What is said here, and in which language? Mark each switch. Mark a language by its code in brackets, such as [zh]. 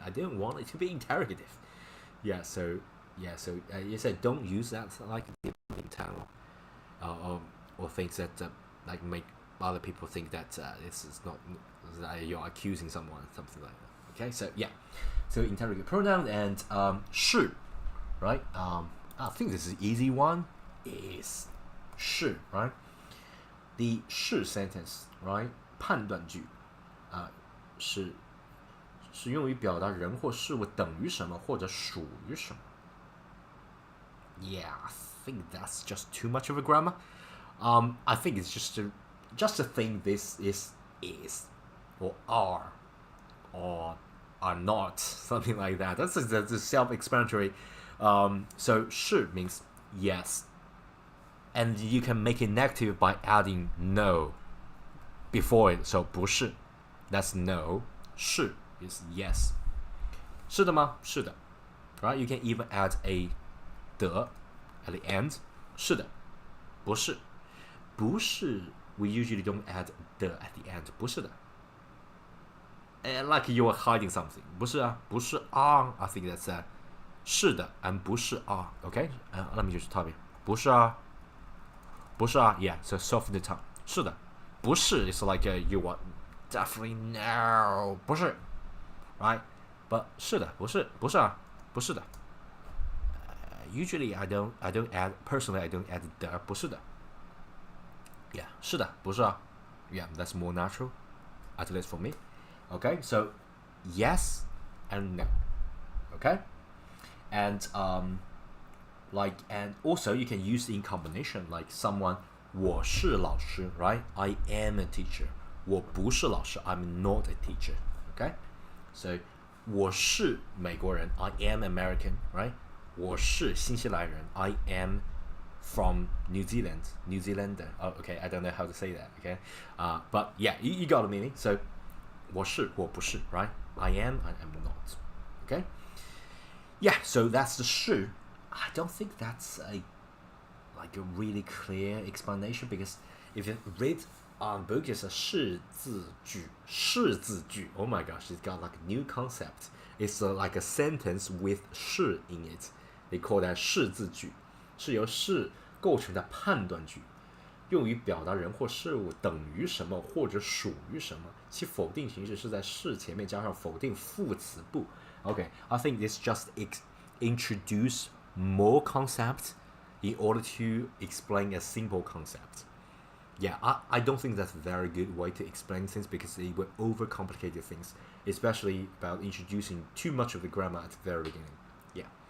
[en] I didn't want it to be interrogative. So you said don't use that like in town, or things that like make other people think that this is not that you're accusing someone, something like that. Okay, so interrogative pronoun and 是 right? I think this is an easy one. Is 是 right? The 是 sentence right? [zh] 判断句是用于表达人或事物等于什么或者属于什么。 [en] I think that's just too much of a grammar. I think it's just a thing. This is or are or are not, something like that. That's self-explanatory. So 是 means yes, and you can make it negative by adding no before it. So 不是 that's no. [zh] 是 is yes. 是的吗？是的。 [en] Right? You can even add a 的 at the end. [zh] 是的。不是。 [en] 不是 we usually don't add 的 at the end. [zh] 不是的。 [en] Like you are hiding something. [zh] 不是啊。不是 are. [en] I think that's 是的 and 不是 are. Okay? Let me just tell you. [zh] 不是啊。不是啊。 [en] Yeah, so soften the tongue. [zh] 是的。 [en] 不是 is like you are definitely no. [zh] 不是。 [en] Right? But [zh] 是的，不是啊，不是的。 [en] Usually I don't add personally I don't add 的， [zh] 不是的。 [en] Yeah, [zh] 是的，不是啊。 [en] Yeah, that's more natural, at least for me. Okay, so yes and no. Okay, and and also you can use in combination like someone [zh] 我是老师 [en] right? I am a teacher. [zh] 我不是老师 [en] I'm not a teacher. Okay, so [zh] 我是美国人 [en] I am American, right? [zh] 我是新西兰人 [en] I am from New Zealander. Oh, okay, I don't know how to say that. Okay, but yeah, you got the meaning. So [zh] 我是我不是 [en] right? I am not. Okay, yeah. So that's the 是. I don't think that's a really clear explanation because if you read book is a 式字句. Oh my gosh, it's got like a new concept. It's like a sentence with 是 in it. They call that [zh] 式字句，是由是构成的判断句，用于表达人或事物等于什么或者属于什么，其否定形式是在是前面加上否定副词部。 [en] Okay, I think this just introduce more concept in order to explain a simple concept. Yeah, I don't think that's a very good way to explain things because it will overcomplicate things, especially about introducing too much of the grammar at the very beginning. Yeah.